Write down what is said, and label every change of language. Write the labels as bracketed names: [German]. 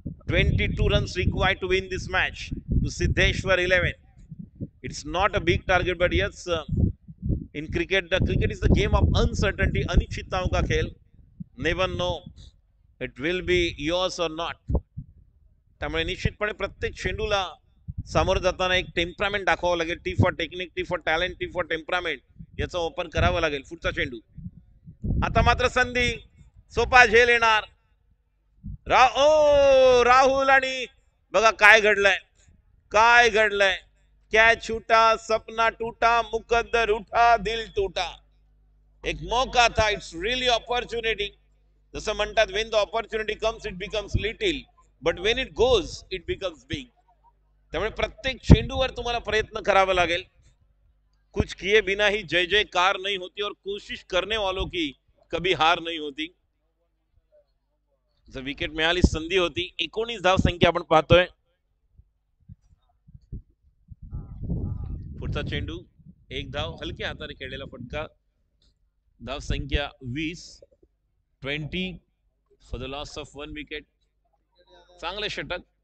[English] 22 runs required to win this match to Siddheshwar 11. It's not a big target, but yes, in cricket, the cricket is the game of uncertainty. [Hindi] अनिश्चितताओं का खेल. [English] Never know it will be yours or not. [Marathi] त्यामुळे निश्चितपणे प्रत्येक चेंडूला सामोरं जाताना एक temperament दाखवावं लागेल. [English] T for technique, T for talent, T for temperament [Marathi] याचा ओपन करावं लागेल. पुढचा चेंडू. आता मात्र संधी. सोपा झेल येणार. राहुल आणि बघा काय घडलंय, काय घडलंय. [Hindi] कॅच छूटा, सपना टूटा, मुकद्दर उठा, दिल टूटा. एक मौका था. [English] It's really opportunity. [Marathi] जसं म्हणतात [English] When the opportunity comes it becomes little, but when it goes it becomes big. [Marathi] त्यामुळे प्रत्येक चेंडूवर तुम्हाला प्रयत्न करावा लागेल. [Hindi] कुछ किए बिना ही जय जयकार नहीं होती और कोशिश करने वालों की कभी हार नहीं होती. [Marathi] जर विकेट मिळाली संधी होती. 19 धाव संख्या आपण पाहतोय. पुढचा चेंडू. एक धाव. हलक्या हाताने खेळलेला फटका. धाव संख्या 20 [English] for the loss of [Marathi] 1 wicket. चांगले षटक.